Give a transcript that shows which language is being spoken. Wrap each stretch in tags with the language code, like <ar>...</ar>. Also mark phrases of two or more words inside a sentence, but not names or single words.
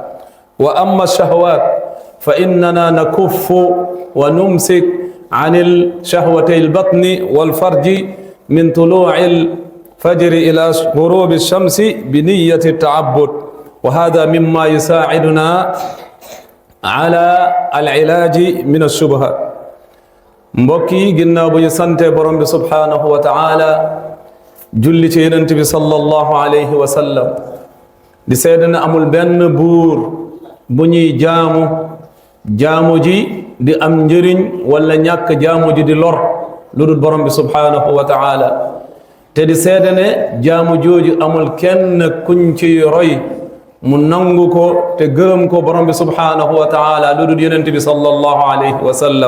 <ar>وأما الشهوات فإننا نكف ونمسك عن الشهوتي البطن والفرج من طلوع الفجر إلى غروب الشمس بنية التعبد، وهذا مما يساعدنا على العلاج من الشبهات.</ar> <wo>mbokki ginnaaw bu ñu sante borom bi</wo> <ar>سبحانه وتعالى</ar> <wo>julli ci yonent bi</wo> <ar>صلى الله عليه وسلم</ar> <wo>di seede ne amul benn buur bu ñuy jaamu ji di am njëriñ wala ñàkk jaamu ji di lor lu dul borom bi</wo> <ar>سبحانه وتعالى,</ar> <wo>te di seede ne jaamu jooju amul kenn kuñ ci roy mu nangu ko te gërëm ko borom bi subhanahu wa ta'ala lu dul yonent bi</wo> <ar>صلى الله عليه وسلم.</ar>